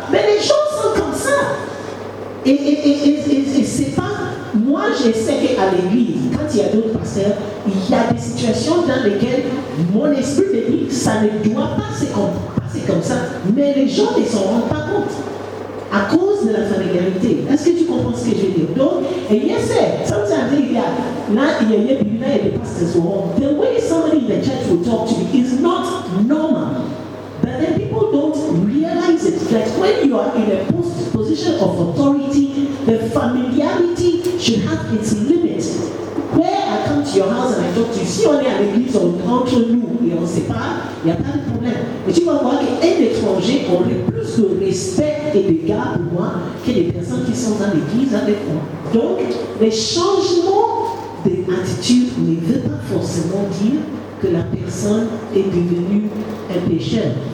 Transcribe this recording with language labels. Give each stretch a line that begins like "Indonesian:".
French: Mais les gens sont comme ça. Et c'est pas. Moi, je sais qu'à l'église, quand il y a d'autres pasteurs, il y a des situations dans lesquelles mon esprit me dit que ça ne doit pas se passer comme ça. Mais les gens ne s'en rendent pas compte. À cause de la familiarité. Est-ce que tu comprends ce que je veux dire?
English: Donc, et yes, sometimes
French: il y a des
English: pastors who the way somebody in the church will talk to you is not normal. But then people don't realize it. That when you are in a position of authority, the familiarity should have its limits. Where I come to your house and I talk to you,
French: si on est à l'église, entre nous et on ne sait pas, il n'y a pas de problème. Mais tu vas voir qu'un étranger aurait plus de respect et d'égard pour moi que les personnes qui sont dans l'église avec moi. Donc, les changements d'attitude ne veut pas forcément dire que la personne est devenue un pécheur.